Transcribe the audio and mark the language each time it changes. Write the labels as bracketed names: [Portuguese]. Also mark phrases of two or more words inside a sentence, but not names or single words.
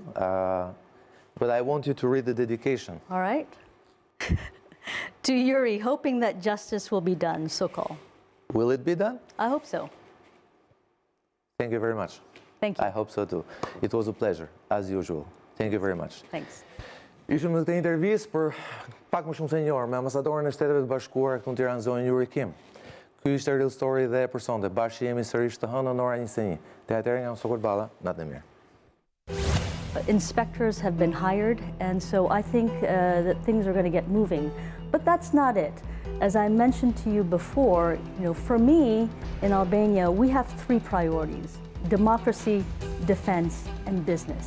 [English] But I want you to read the dedication. All right. To Yuri, hoping that justice will be done, Sokol. Will it be done? I hope so. Thank you very much. Thank you. I hope so too. It was a pleasure, as usual. Thank you very much. Thanks. [Albanian] Ishim në këtë intervistë për pak më shumë se një orë me ambasadorin e Shteteve të Bashkuara këtu në Tiranë, zonën Yuri Kim. Ky ishte Real Story dhe e personte. Bashkë jemi sërish të hënë në ora 21. Te atëherë nga Sokol Balla, natë e mirë. [English] Inspectors have been hired, and so I think that things are going to get moving. But that's not it. As I mentioned to you before, for me in Albania, we have three priorities: democracy, defense, and business.